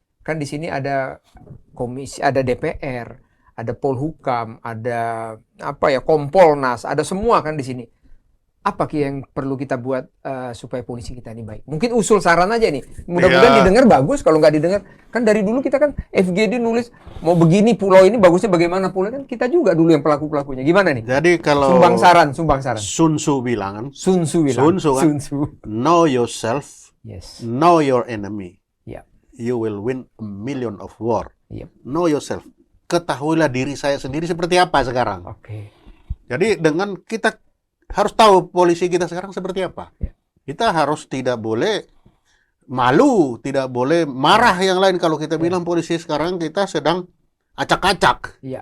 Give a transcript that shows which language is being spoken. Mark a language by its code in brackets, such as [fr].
[id] Kan di sini ada komisi, ada DPR, ada Polhukam, ada Kompolnas, ada semua kan di sini. Apa yang perlu kita buat supaya polisi kita ini baik? Mungkin usul saran aja nih. Mudah-mudahan didengar bagus. Kalau nggak didengar, kan dari dulu kita kan FGD nulis mau begini pulau ini bagusnya bagaimana pulau, kan kita juga dulu yang pelaku-pelakunya. Gimana nih? Jadi kalau sumbang saran. Sun Tzu bilang, Sun Tzu kan, [en] know yourself, know your enemy. You will win a million of war. Know yourself. [id] Ketahuilah diri saya sendiri seperti apa sekarang. Jadi dengan kita harus tahu polisi kita sekarang seperti apa. Kita harus tidak boleh malu, tidak boleh marah yang lain kalau kita bilang polisi sekarang kita sedang acak-acak.